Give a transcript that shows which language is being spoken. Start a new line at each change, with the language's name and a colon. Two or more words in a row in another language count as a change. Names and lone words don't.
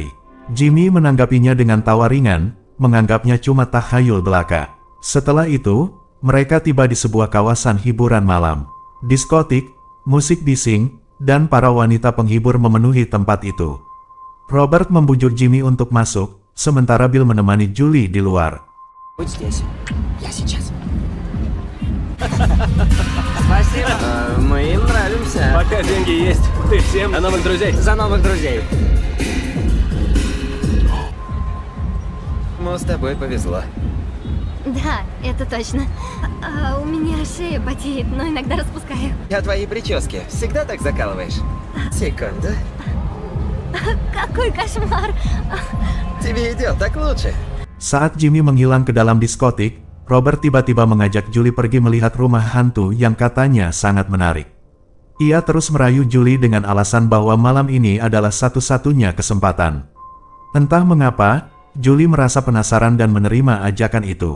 Indonesian: Jimmy menanggapinya dengan tawa ringan, menganggapnya cuma takhayul belaka. Setelah itu, mereka tiba di sebuah kawasan hiburan malam. Diskotik, musik bising, dan para wanita penghibur memenuhi tempat itu. Robert membujuk Jimmy untuk masuk, sementara Bill menemani Julie di luar.
Russian: Будь здесь. Я сейчас. Спасибо. Мы им нравимся. Пока деньги есть, ты всем за новых друзей. За новых друзей. Ну, с тобой повезло. Да, это точно. У меня шея потеет, но иногда распускаю. А твои прически всегда так закалываешь? Секунду. Какой кошмар. Тебе идет так лучше.
Indonesian: Saat Jimmy menghilang ke dalam diskotik, Robert tiba-tiba mengajak Julie pergi melihat rumah hantu yang katanya sangat menarik. Ia terus merayu Julie dengan alasan bahwa malam ini adalah satu-satunya kesempatan. Entah mengapa, Julie merasa penasaran dan menerima ajakan itu.